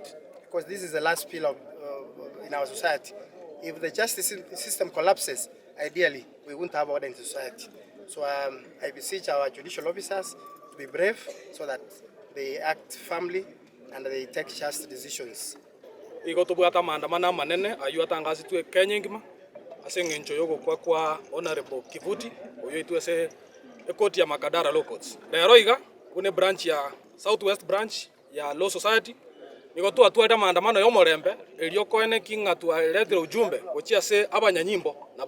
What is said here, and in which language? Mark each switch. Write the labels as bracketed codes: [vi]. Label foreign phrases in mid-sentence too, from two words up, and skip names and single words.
[en] Because this is the last pillar in our society. If the justice system collapses, ideally, we won't have order in society. So I beseech our judicial officers to be brave, so that they act firmly and they take just decisions. [guz] Igotubwata maandamano manene ayu atangazitwe Kenya ngima ase ngencho yogo kwa honorable Kivuti oyo itwese ekoti ya Makadara Law Courts. Lero iga kune branch ya Southwest branch ya Law Society nigotu atweta maandamano yo morembe elio koene kinga tualetera ujumbe gochia se abanyanyimbo na